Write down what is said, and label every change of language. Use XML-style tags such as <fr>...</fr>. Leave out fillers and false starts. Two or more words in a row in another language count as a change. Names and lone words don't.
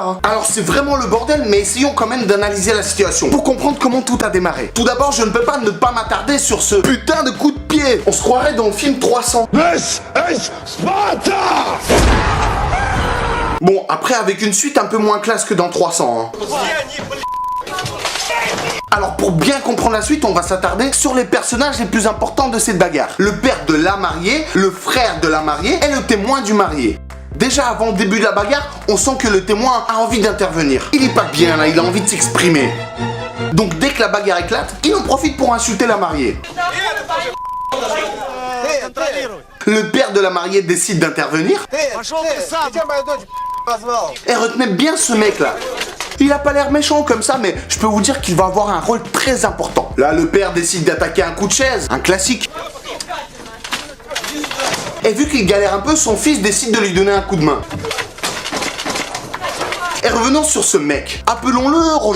<fr>Hein. Alors, c'est vraiment le bordel, mais essayons quand même d'analyser la situation pour comprendre comment tout a démarré. Tout d'abord, je ne peux pas ne pas m'attarder sur ce putain de coup de pied. On se croirait dans le film 300.</fr> <en>This is Sparta!</en> <fr>Bon, après, avec une suite un peu moins classe que dans 300. Hein. Alors pour bien comprendre la suite, on va s'attarder sur les personnages les plus importants de cette bagarre. Le père de la mariée, le frère de la mariée et le témoin du marié. Déjà avant le début de la bagarre, on sent que le témoin a envie d'intervenir. Il est pas bien là, il a envie de s'exprimer. Donc dès que la bagarre éclate, il en profite pour insulter la mariée. Le père de la mariée décide d'intervenir.</fr> <ru>Пошел ты сам. Где мою дочь позвал?</ru> <fr>Et retenez bien ce mec là. Il a pas l'air méchant comme ça, mais je peux vous dire qu'il va avoir un rôle très important. Là, le père décide d'attaquer un coup de chaise, un classique. Et vu qu'il galère un peu, son fils décide de lui donner un coup de main. Et revenons sur ce mec. Appelons-le Roger.</fr>